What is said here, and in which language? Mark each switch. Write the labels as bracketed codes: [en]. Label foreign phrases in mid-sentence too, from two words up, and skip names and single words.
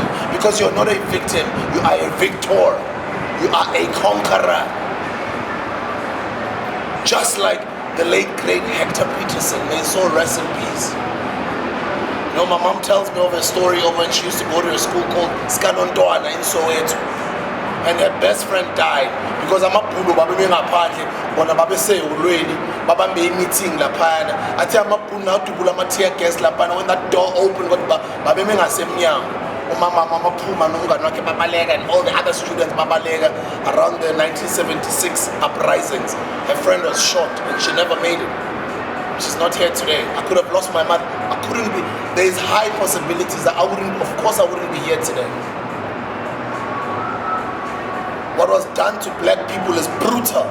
[en] Because you're not a victim, you are a victor, you are a conqueror. Just like the late great Hector Peterson, may his soul rest in peace. You know, my mom tells me of a story of when she used to go to a school called Skanondoana in Soweto, and her best friend died because [zu] amabhulu babengaphandle bona babesehulweni babambe meeting laphana athi amabhulu nawudubula ama [en] tear gas [zu] laphana [en] when that door opened [zu] kodwa babengasemnyango. Umama phuma nomngane wakhe babaleka [en] and all the other students babaleka around the 1976 uprisings. Her friend was shot and she never made it. She's not here today. I could have lost my mother. I couldn't be. There is high possibilities that I wouldn't be here today. What was done to black people is brutal.